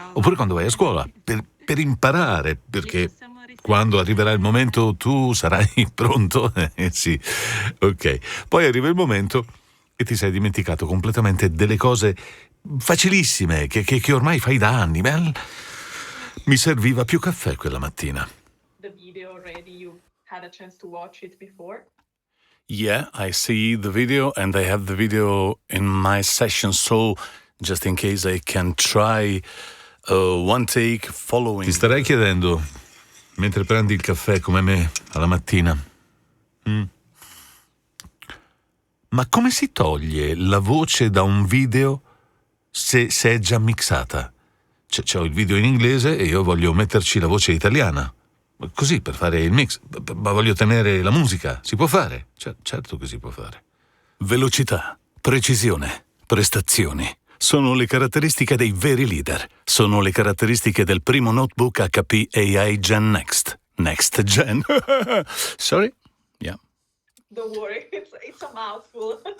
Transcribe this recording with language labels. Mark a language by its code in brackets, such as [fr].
[it] Oppure quando vai a scuola per imparare, perché quando arriverà il momento tu sarai pronto? Sì, ok. Poi arriva il momento e ti sei dimenticato completamente delle cose facilissime che ormai fai da anni. Beh, mi serviva più caffè quella mattina. [en] The video already, you had a chance to watch it before? Yeah, I see the video and I have the video in my session, so just in case I can try one take following. [it] Ti starei chiedendo, mentre prendi il caffè come me alla mattina, ma come si toglie la voce da un video se è già mixata? C'ho il video in inglese e io voglio metterci la voce italiana. Così, per fare il mix. Ma voglio tenere la musica. Si può fare? Certo che si può fare. Velocità, precisione, prestazioni. Sono le caratteristiche dei veri leader. Sono le caratteristiche del primo notebook HP AI Gen Next. [en] Next Gen. Sorry? Yeah. Don't worry, it's a mouthful.